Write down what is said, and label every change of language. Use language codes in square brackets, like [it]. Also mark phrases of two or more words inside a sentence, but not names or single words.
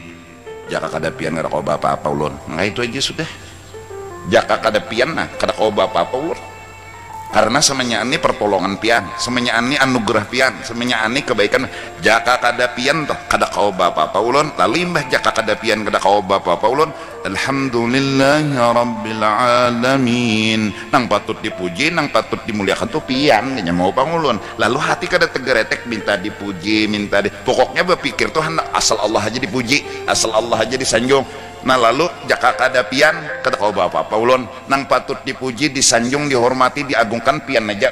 [bjn] Jaka kada pian kada kau apa-apa ulun. Nah itu aja sudah. Jaka kada pian nah kada kau apa-apa ulun. Karena semenyak ini pertolongan pian, semenyak ini anugerah pian, semenyak ini kebaikan. Jaka kada pian toh kada kau apa-apa ulun. Lalu imbah jaka kada pian kada kau apa-apa ulun. [ar] الحمد لله رب العالمين. [bjn] Nang patut dipuji, nang patut dimuliakan tuh pian kayaknya mau pangulun. Lalu hati kada tegeretek minta dipuji, minta pokoknya berpikir tuh asal Allah aja dipuji, asal Allah aja disanjung. Nah lalu jaka kada pian kada kau apa-apa ulun. Nang patut dipuji, disanjung, dihormati, diagungkan pian aja.